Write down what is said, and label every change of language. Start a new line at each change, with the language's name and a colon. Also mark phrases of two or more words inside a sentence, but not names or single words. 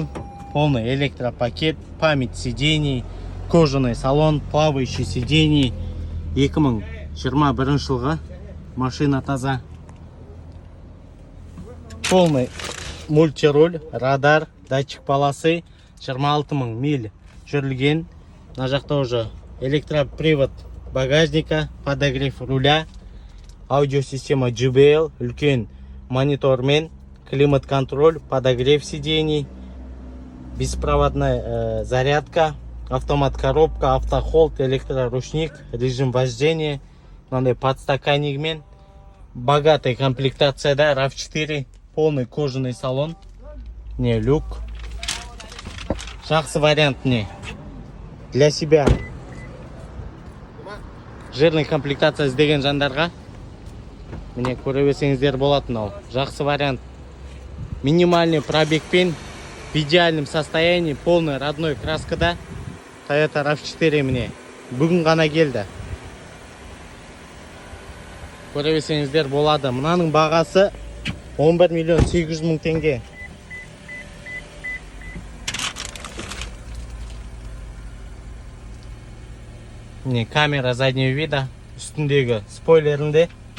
Russian: Полный электропакет, память сидений, кожаный салон, плавающий сидений.
Kazakh: 2021 жылғы. Машина таза.
Russian: Полный мультируль, радар, датчик полосы.
Kazakh: 26 000 миль жүрілген. На жақта
Russian: уже электропривод багажника, подогрев руля, аудиосистема JBL,
Kazakh: үлкен монитормен,
Russian: климат-контроль, подогрев сидений, беспроводная зарядка, автомат-коробка, автохолд, электроручник, режим вождения, подстаканникмен. Богатая комплектация, да, RAV4, полный кожаный салон, не люк.
Kazakh: Жақсы вариант
Russian: не для себя. Жирный комплектация
Kazakh: іздеген жандарға міне көре берсеңіздер болатын ал. Жақсы вариант.
Russian: Минимальный пробегпен, в идеальном состоянии, полный родной краскада Toyota RAV4
Kazakh: міне бүгін ғана келді. Көре берсеңіздер болады. Мынаның бағасы 11 800 000 теңге. Міне
Russian: камера заднего вида,
Kazakh: үстіндегі спойлерінде.